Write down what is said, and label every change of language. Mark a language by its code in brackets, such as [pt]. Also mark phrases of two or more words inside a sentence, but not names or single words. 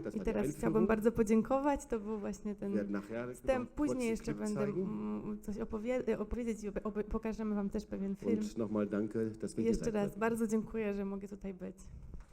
[de] Das I war die [pl] teraz chciałabym [de] Einführung. [pl] bardzo podziękować. To był właśnie [de] Wir [pl] ten [de] werden nachher [pl] wstęp. [de] noch kurz [pl] Później [de] das [pl] jeszcze [de] Clip [pl] będę [de] zeigen. [pl] coś opowiedzieć i pokażemy wam też pewien film. [de] Und nochmal danke, dass wir hier [pl] Jeszcze [de] sein [pl] raz [de] können. [pl] bardzo dziękuję, że mogę tutaj być.